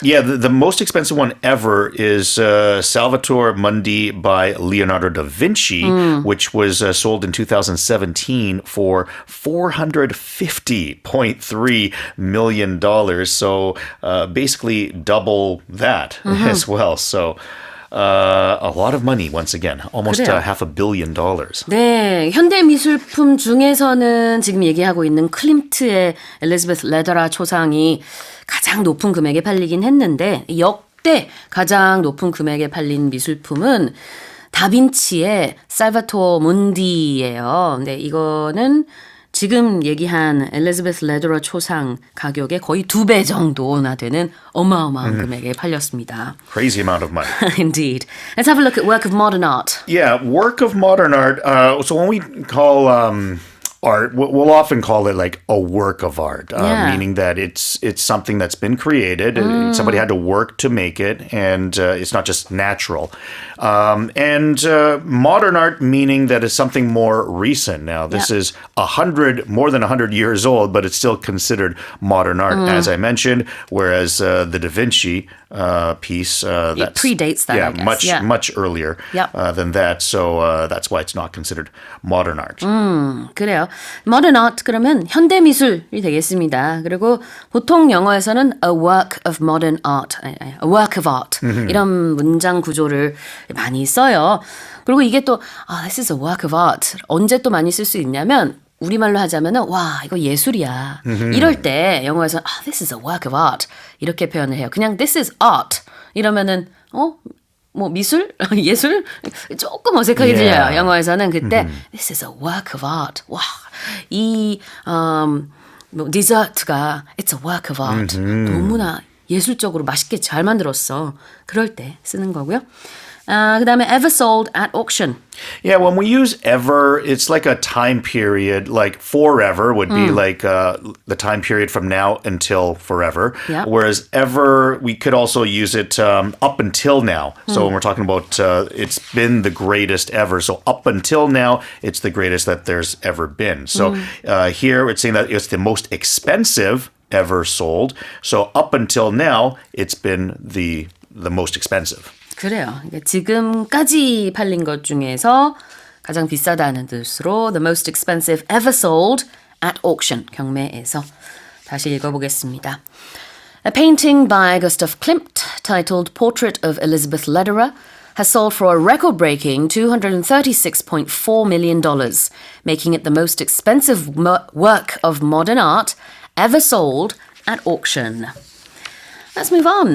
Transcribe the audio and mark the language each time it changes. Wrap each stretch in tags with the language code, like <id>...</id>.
<en>Yeah, the most expensive one ever is Salvator Mundi by Leonardo da Vinci, which was sold in 2017 for $450.3 million. So basically double that as well. So a lot of money once again, almost</en> <ko>그래요.</ko> <en>$500 million.</en> <ko>네, 현대미술품 중에서는 지금 얘기하고 있는 클림트의 엘리자베스 레더라 초상이 가장 높은 금액에 팔리긴 했는데 역대 가장 높은 금액에 팔린 미술품은 다빈치의 살바토 문디예요. 근데 이거는 지금 얘기한 엘리자베스 레더러 초상 가격의 거의 2배 정도나 되는 어마어마한 금액에 팔렸습니다.</ko> <en>Crazy amount of money. Indeed. Let's have a look at work of modern art. Yeah, work of modern art. So when we call art, we'll often call it like a work of art, meaning that it's something that's been created. Somebody had to work to make it, and it's not just natural. And modern art, meaning that it's something more recent. Now, this is more than 100 years old, but it's still considered modern art, as I mentioned, whereas the Da Vinci piece, it predates that, I guess. much earlier than that. So that's why it's not considered modern art.</en> <ko>그래요. Modern art 그러면 현대미술이 되겠습니다. 그리고 보통 영어에서는</ko> <en>a work of modern art, a work of art</en> <ko>이런 문장 구조를 많이 써요. 그리고 이게 또</ko> <en>this is a work of art</en> <ko>언제 또 많이 쓸 수 있냐면 우리말로 하자면은 와 이거 예술이야. 이럴 때 영어에서</ko> <en>this is a work of art</en> <ko>이렇게 표현을 해요. 그냥</ko> <en>this is art</en> <ko>이러면은 뭐 미술? 예술? 조금 어색하게 들려요. 영어에서는 그때</ko> <en>this is a work of art.</en> <ko>와, 이 뭐 디저트가</ko> <en>it's a work of art.</en> <ko>너무나 예술적으로 맛있게 잘 만들었어. 그럴 때 쓰는 거고요. 그다음에</ko> <en>ever sold at auction. Yeah, when we use ever, it's like a time period, like forever would be like the time period from now until forever. Yep. Whereas ever, we could also use it up until now. So when we're talking about it's been the greatest ever. So up until now, it's the greatest that there's ever been. So here it's saying that it's the most expensive ever sold. So up until now, it's been the most expensive.</en> <ko>그래요. 그러니까 지금까지 팔린 것 중에서 가장 비싸다는 뜻으로</ko> <en>the most expensive ever sold at auction,</en> <ko>경매에서. 다시 읽어보겠습니다.</ko> <en>A painting by Gustav Klimt titled Portrait of Elisabeth Lederer has sold for a record-breaking $236.4 million, making it the most expensive work of modern art ever sold at auction. Let's move on.</en>